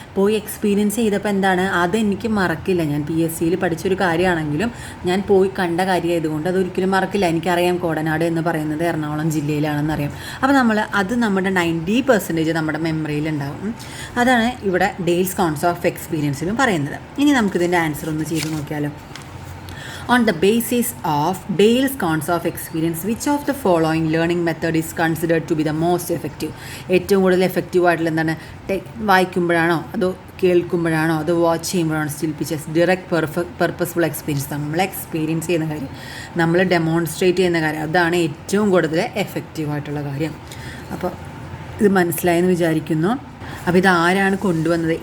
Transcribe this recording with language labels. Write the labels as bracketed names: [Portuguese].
[Malayalam] പോയി എക്സ്പീരിയൻസ് ചെയ്തപ്പോൾ എന്താണ്, അതെനിക്ക് മറക്കില്ല. ഞാൻ PSCയിൽ പഠിച്ചൊരു കാര്യമാണെങ്കിലും ഞാൻ പോയി കണ്ട കാര്യമായതുകൊണ്ട് അതൊരിക്കലും മറക്കില്ല. എനിക്കറിയാം കോടനാട് എന്ന് പറയുന്നത് എറണാകുളം ജില്ലയിലാണെന്നറിയാം. അപ്പോൾ നമ്മുടെ 90% നമ്മുടെ മെമ്മറിയിലുണ്ടാവും. അതാണ് ഇവിടെ ഡെയിൽസ് കോൺസ് ഓഫ് എക്സ്പീരിയൻസിലും പറയുന്നത്. ഇനി നമുക്കിതിൻ്റെ ആൻസർ ഒന്ന് ചെയ്ത് നോക്കിയാലോ. [English] On the basis of Dale's cons of experience, which of the following learning method is considered to be the most effective? [Malayalam] ഏറ്റവും കൂടുതൽ എഫക്റ്റീവ് ആയിട്ടുള്ള എന്താണ്? വായിക്കുമ്പോഴാണോ അതോ കേൾക്കുമ്പോഴാണോ അതോ watch ചെയ്യുമ്പോഴാണോ? Still pictures, direct purposeful experience, നമ്മൾ എക്സ്പീരിയൻസ് ചെയ്യുന്ന കാര്യം, നമ്മൾ ഡെമോൺസ്ട്രേറ്റ് ചെയ്യുന്ന കാര്യം, അതാണ് ഏറ്റവും കൂടുതൽ എഫക്റ്റീവായിട്ടുള്ള കാര്യം. അപ്പോൾ ഇത് മനസ്സിലായെന്ന് വിചാരിക്കുന്നു. അപ്പോൾ ഇതാരാണ് കൊണ്ടുവന്നത്?